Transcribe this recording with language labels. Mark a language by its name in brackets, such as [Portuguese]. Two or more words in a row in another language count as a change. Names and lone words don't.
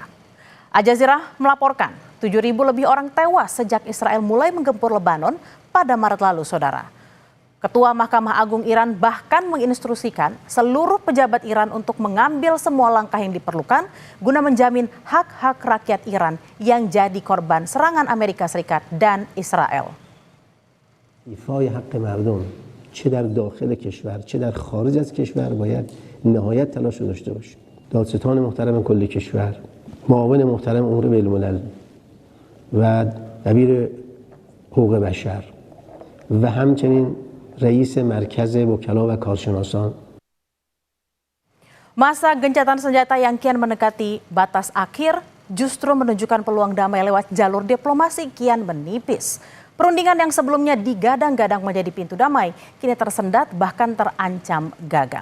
[Indonesian] Al Jazeera melaporkan 7.000 lebih orang tewas sejak Israel mulai menggempur Lebanon pada Maret lalu, saudara. Ketua Mahkamah Agung Iran bahkan menginstruksikan seluruh pejabat Iran untuk mengambil semua langkah yang diperlukan guna menjamin hak-hak rakyat Iran yang jadi korban serangan Amerika Serikat dan Israel. [Persian] ایفای حق مردم چه در داخل کشور چه در خارج از کشور باید نهایت تلاش رو داشته باشیم. دادستان محترم کل کشور، معاون محترم امور بین‌الملل و دبیر حقوق بشر و همچنین رئیس مرکز وکلا و کارشناسان. [Indonesian] Masa gencatan senjata yang kian mendekati batas akhir justru menunjukkan peluang damai lewat jalur diplomasi kian menipis. Perundingan yang sebelumnya digadang-gadang menjadi pintu damai kini tersendat bahkan terancam gagal.